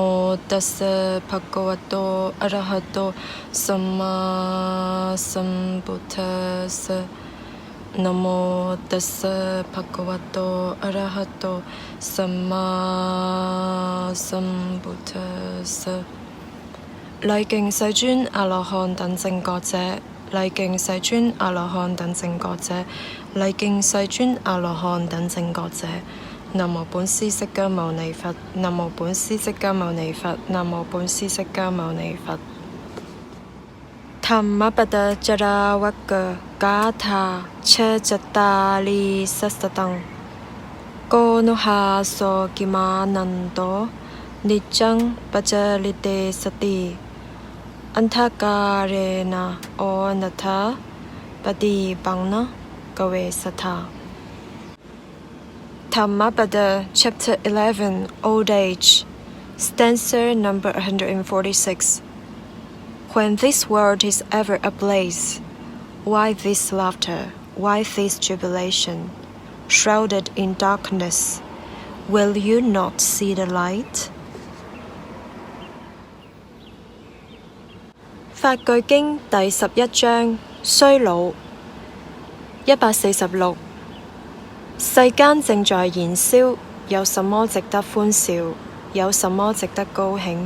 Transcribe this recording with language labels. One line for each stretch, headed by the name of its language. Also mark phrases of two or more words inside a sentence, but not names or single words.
Pali: ตัสสะภะคะวะโตอะระหะโตสัมมาสัมพุทธัสสะนะโมตัสสะภะคะวะโตอะระหะโตสัมมาสัมพุทธัสสะ
Chinese: 禮敬世尊阿羅漢等正覺者，禮敬世尊阿羅漢等正覺者，禮敬世尊阿羅漢等正覺者。南無本師釋迦牟尼佛，南無本師釋迦牟尼佛，南無本師釋迦牟尼佛。
Pali: ธรรมปตจราวกกาธาเชจตาลีสั สตังโกนุหาโสกิมานันโตนิจังปัจจลิเตสติอันทการเรนะโอนัทธาปฏิปังนะกเวสัทธา
English: Dhammapada Chapter 11 Old Age Stanza number 146. When this world is ever ablaze, why this laughter, why this jubilation? Shrouded in darkness, will you not see the light?
Chinese: 法句經第11章衰老146世間正在燃燒，有什麼值得歡笑？有什麼值得高興？